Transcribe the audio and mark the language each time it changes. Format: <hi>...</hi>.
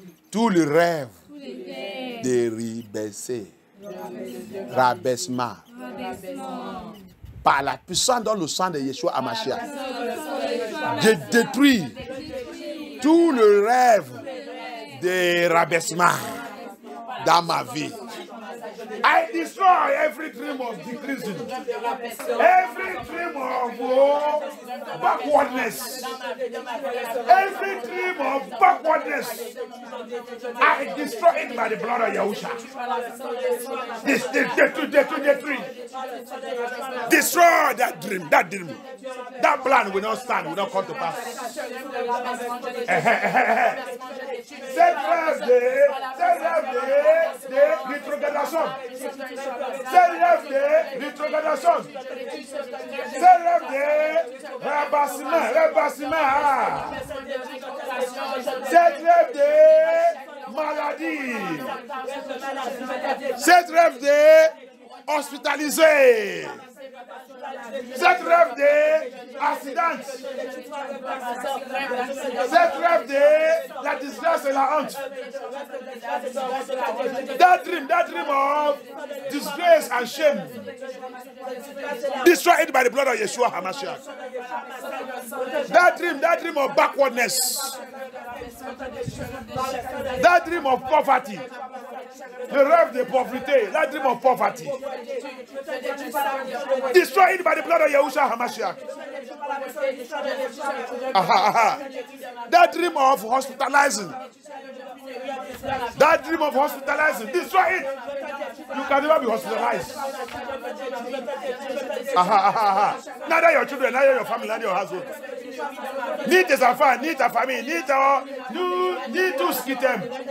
<fr>Tous les rêves de rabaissement. Par la puissance dans le sang de Yeshua HaMashiach, je détruis tout le rêve de rabaissement dans ma vie.</fr> <en>I destroy every dream of decreasing, every dream of backwardness, every dream of backwardness. I destroy it by the blood of Yahusha. Destroy that dream, that plan will not stand, will not come to pass.</en> <fr>Cette rêve de rétrogradation. C'est rêve de rétrogradation. C'est rêve de rabaissement. C'est rêve de maladie. C'est rêve de hospitalisé. Cette rêve d'accident. Cette rêve de la disgrâce et la honte.</fr> <en>That dream of disgrace and shame. Destroy it by the blood of Yeshua HaMashiach. That dream of backwardness. That dream of poverty.</en> <fr>Le rêve de pauvreté.</fr> <en>That dream of poverty. Destroy it by the blood of Yahusha HaMashiach. That dream of hospitalizing. That dream of hospitalizing. Destroy it. You can never be hospitalized. Neither your children, neither your family, neither your household.</en> <fr>Ni tes enfants, ni ta famille, ni tout ce qui t'aime.</fr>